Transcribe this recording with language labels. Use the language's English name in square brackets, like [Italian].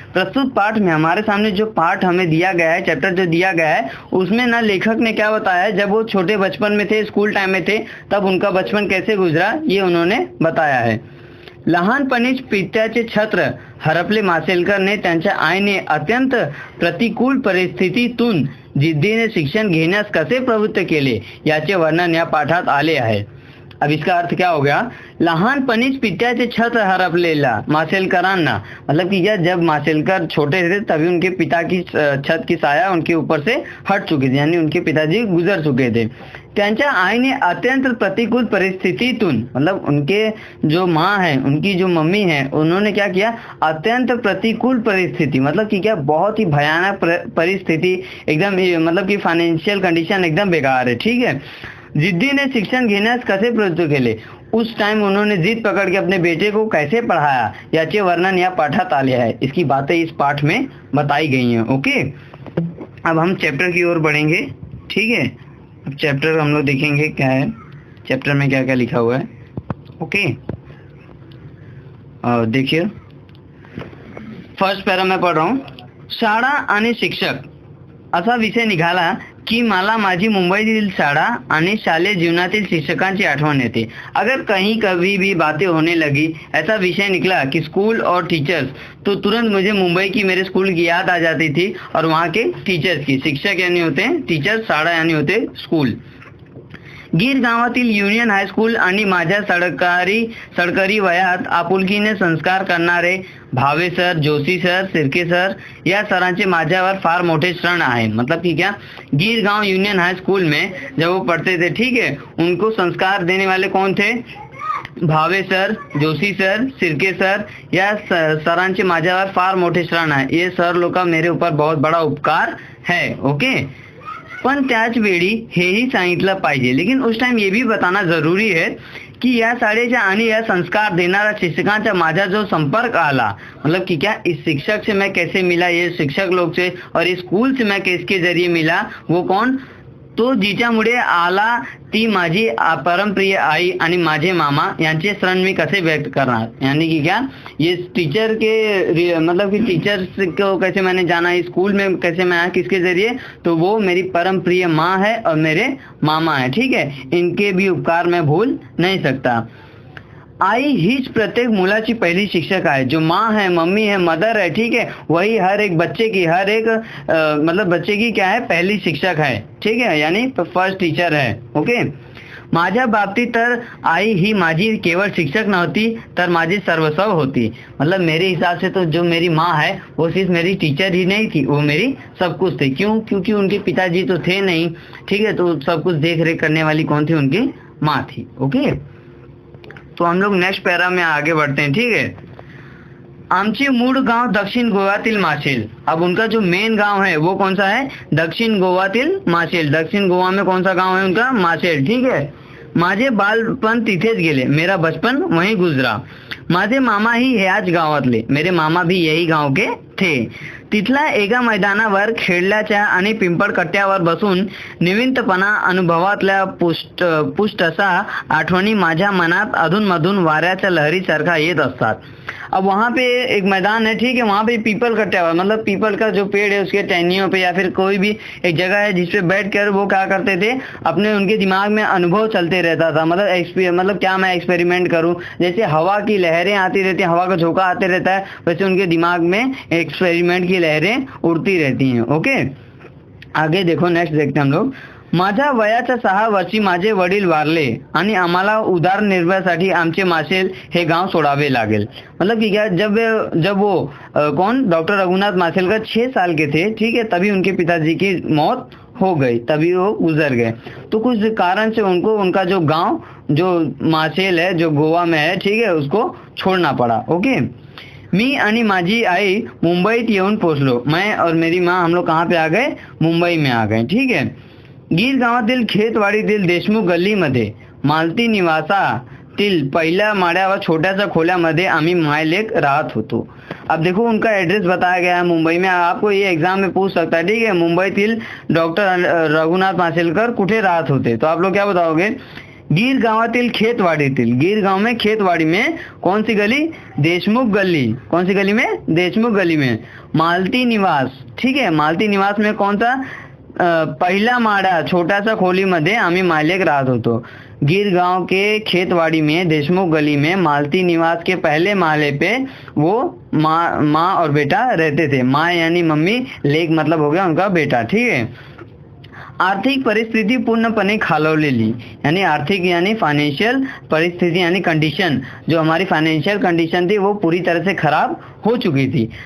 [Hindi] प्रस्तुत पाठ में हमारे सामने जो पाठ हमें दिया गया है, चैप्टर जो दिया गया है, उसमें ना लेखक ने क्या बताया है, जब वो छोटे बचपन में थे, स्कूल टाइम में थे, तब उनका बचपन कैसे गुजरा, ये उन्होंने बताया है। [Marathi] लहानपणीच पित्याचे छत्र हरपले माशेलकरने त्यांच्या आईने अत्यंत प्रतिकूल परिस्थितीतून जिद्दीने शिक्षण घेण्यास कसे प्रवृत्त केले, याचे वर्णन या पाठात आले आहे। [Hindi] अब इसका अर्थ क्या हो गया, [Marathi] लहानपणीच पित्याचे छत्र हरपलेला माशेलकरांना, [Hindi] मतलब कि जब माशेलकर छोटे थे तभी उनके पिता की छत की साया उनके ऊपर से हट चुकी थी, यानी उनके पिताजी गुजर चुके थे। [Marathi] त्यांच्या आईने अत्यंत प्रतिकूल परिस्थितीतून, [Hindi] मतलब उनके जो माँ है, उनकी जो मम्मी है, उन्होंने क्या किया, अत्यंत प्रतिकूल परिस्थिति, मतलब कि क्या, बहुत ही भयानक परिस्थिति, एकदम मतलब कि फाइनेंशियल कंडीशन एकदम बेकार है। ठीक है, [Marathi] जिद्दीने शिक्षण घेण्यास कसे प्रवृत्त केले, [Hindi] उस टाइम उन्होंने जिद पकड़ के अपने बेटे को कैसे पढ़ाया, [Marathi] याचे वर्णन या पाठात आले [Hindi] है। इसकी बातें इस पाठ में बताई गई हैं। ओके, अब हम चैप्टर की ओर बढ़ेंगे। ठीक है, अब चैप्टर हम लोग देखेंगे क्या है, चैप्टर में क्या क्या लिखा हुआ है। ओके, देखिए फर्स्ट पैरा मैं पढ़ रहा हूँ। [Marathi] शाळा आणि शिक्षक असा विषय निघाला की मला माझी मुंबईतील शाळा आणि शालेय जीवनातील शिक्षकांची आठवण येते। [Hindi] अगर कहीं कभी भी बातें होने लगी, ऐसा विषय निकला कि स्कूल और टीचर्स, तो तुरंत मुझे मुंबई की मेरे स्कूल की याद आ जाती थी और वहाँ के टीचर्स की। शिक्षक यानी होते हैं टीचर्स, शाळा यानी होते स्कूल। [Marathi] गीर गावातील युनियन हायस्कूल आणि माझ्या सडकरी वयात आपुलकीने संस्कार करणारे भावे सर, जोशी सर, सिरके सर या सरांचे माझ्यावर फार मोठे ऋण आहे। [Hindi] मतलब कि क्या, गीर गांव यूनियन हाई स्कूल में जब वो पढ़ते थे, ठीक है, उनको संस्कार देने वाले कौन थे? [Marathi] भावे सर, जोशी सर, सिरके सर या सरांचे माझ्यावर फार मोठे ऋण आहे। [Hindi] ये सर लोग का मेरे ऊपर बहुत बड़ा उपकार है। ओके, [Marathi] पण त्याच वेळी हेही सांगितलं पाहिजे, [Hindi] लेकिन उस टाइम ये भी बताना जरूरी है कि [Marathi] या शाळेच्या आणि या संस्कार देणाऱ्या शिक्षकांचा माझा जो संपर्क आला, [Hindi] मतलब कि क्या, इस शिक्षक से मैं कैसे मिला, ये शिक्षक लोग से, और इस स्कूल से मैं किसके जरिए मिला, वो कौन, तो [Marathi] जिच्यामुळे आला ती माझी परमप्रिय आई आणि माझे मामा यांचे ऋण मी कसे व्यक्त करणार। [Hindi] यानी कि क्या, ये टीचर के मतलब कि टीचर्स को कैसे मैंने जाना, इस स्कूल में कैसे मैं आया, किसके जरिए, तो वो मेरी परम प्रिय माँ है और मेरे मामा है। ठीक है, इनके भी उपकार मैं भूल नहीं सकता। [Marathi] आई हीच प्रत्येक मुलाची पहिली शिक्षक आहे। [Hindi] जो माँ है, मम्मी है, मदर है, ठीक है, वही हर एक बच्चे की, हर एक मतलब बच्चे की क्या है, पहली शिक्षक है। ठीक है, यानी फर्स्ट टीचर है। [Marathi] ओके, माझ्या बाबतीत तर आई ही माझी केवळ शिक्षक नव्हती, तर माझी सर्वस्व होती। [Hindi] मतलब मेरे हिसाब से तो जो मेरी माँ है वो सिर्फ मेरी टीचर ही नहीं थी, वो मेरी सब कुछ थी। क्यों? क्योंकि उनके पिताजी तो थे नहीं, ठीक है, तो सब कुछ देख रेख करने वाली कौन थी? उनकी माँ थी। ओके, तो हम लोग नेक्स्ट पैरा में आगे बढ़ते हैं। [Marathi] ठीक है, आमचे मूळ गाव दक्षिण गोव्यातील माशेल। [Hindi] अब उनका जो मेन गांव है वो कौन सा है? [Marathi] दक्षिण गोव्यातील माशेल। [Hindi] दक्षिण गोवा में कौन सा गांव है उनका? [Marathi] माशेल। ठीक है, माझे बालपण तिथेच गेले, [Hindi] मेरा बचपन वहीं गुजरा। [Marathi] माझे मामा ही ह्याच गावातले, [Hindi] मेरे मामा भी यही गांव के थे। [Marathi] तिथल्या एका मैदानावर खेळल्याच्या आणि पिंपळ कट्ट्यावर बसून निविंतपणा अनुभवातल्या पुष्टसा आठवणी माझ्या मनात अधूनमधून वाऱ्याच्या लहरीसारखा येत असतात। [Hindi] अब वहाँ पे एक मैदान है, ठीक है, वहाँ पे पीपल कट्टा हुआ, मतलब पीपल का जो पेड़ है उसके टहनियों पे या फिर कोई भी एक जगह है जिसपे बैठ कर वो क्या करते थे, अपने उनके दिमाग में अनुभव चलते रहता था। मतलब क्या मैं एक्सपेरिमेंट करूं, जैसे हवा की लहरें आती रहती हैं, हवा का झोंका आते रहता है, वैसे उनके दिमाग में एक्सपेरिमेंट की लहरें उड़ती रहती हैं। ओके, आगे देखो, नेक्स्ट देखते हैं हम लोग। [Marathi] माझ्या वयाच्या 6 वर्षी माझे वडील वारले आणि आम्हाला उदरनिर्वाहासाठी आमचे माशेल हे गांव सोडावे लागेल। [Hindi] मतलब कि क्या, जब वो कौन, डॉक्टर रघुनाथ माशेलकर 6 साल के थे, ठीक है, तभी उनके पिताजी की मौत हो गई, तभी वो गुजर गए। तो कुछ कारण से उनको उनका जो गांव, जो माशेल है, जो गोवा में है, ठीक है, उसको छोड़ना पड़ा। [Marathi] ओके, मी आणि माझी आई मुंबईत येऊन पोहोचलो। [Hindi] मैं और मेरी माँ, हम लोग कहाँ पे आ गए? मुंबई में आ गए। [Marathi] ठीक है, गीर गावातील खेतवाडीतील देशमुख गल्लीमध्ये मालती निवासातील पहिल्या माळ्यावर छोट्याशा खोल्यामध्ये आम्ही मायलेक राहत होतो। [Hindi] अब देखो, उनका एड्रेस बताया गया है मुंबई में। आपको ये एग्जाम में पूछ सकता है, ठीक है, [Marathi] मुंबईतील डॉक्टर रघुनाथ माशेलकर कुठे राहत होते, [Hindi] तो आप लोग क्या बताओगे? गीर गावातील खेतवाडीतील, गीर गांव में खेतवाड़ी में कौन सी गली? देशमुख गली। कौन सी गली में? देशमुख गली में। मालती निवास, ठीक है, मालती निवास में कौन सा? [Marathi] पहिला माळा छोटासा खोलीमध्ये आम्ही मालिक राहत होतो। [Hindi] गिर गांव के खेतवाड़ी में देशमुख गली में मालती निवास के पहले माले पे वो माँ और बेटा रहते थे। माँ यानी मम्मी, लेक मतलब हो गया उनका बेटा। ठीक है, [Marathi] आर्थिक परिस्थिति पूर्णपणे खालवलेली, [Hindi] यानी आर्थिक यानी फाइनेंशियल परिस्थिति यानी कंडीशन, जो हमारी फाइनेंशियल कंडीशन थी वो पूरी तरह से खराब हो चुकी थी।